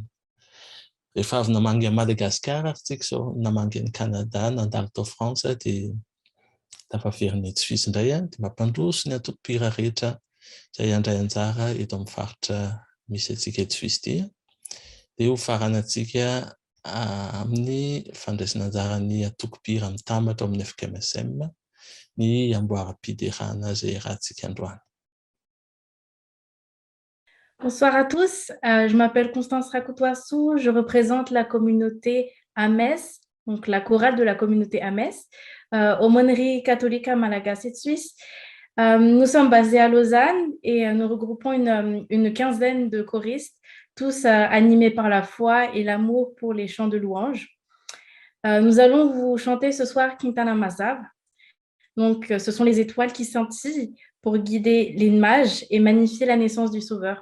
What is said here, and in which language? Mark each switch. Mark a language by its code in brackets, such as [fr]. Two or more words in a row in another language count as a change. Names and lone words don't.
[mg] Rehefa avy namangy a Madagasikara ary tsika zao namangy any Canada, nandalo tao Frantsa dia tafaveriny tsy fisy indray dia mampandroso ny atoko-pira rehetra izay handray anjara eto amin'ny faritra misy antsika eto fisy ity, dia ho farana antsika amin'ny fandraisana anjara ny atoko-pira mitambatra amin'ny FKMSM ny amboaram-piderana zay rahantsika androany. [fr] Bonsoir à tous, je m'appelle Constance Rakoutoassou, je représente la communauté Ames, donc la chorale de la communauté Ames, aumônerie catholique malagasy et suisse. Nous sommes basés à Lausanne et nous regroupons une quinzaine de choristes, tous animés par la foi et l'amour pour les chants de louange. Nous allons vous chanter ce soir Quintana Mazav. Donc, ce sont les étoiles qui scintillent pour guider les mages et magnifier la naissance du Sauveur.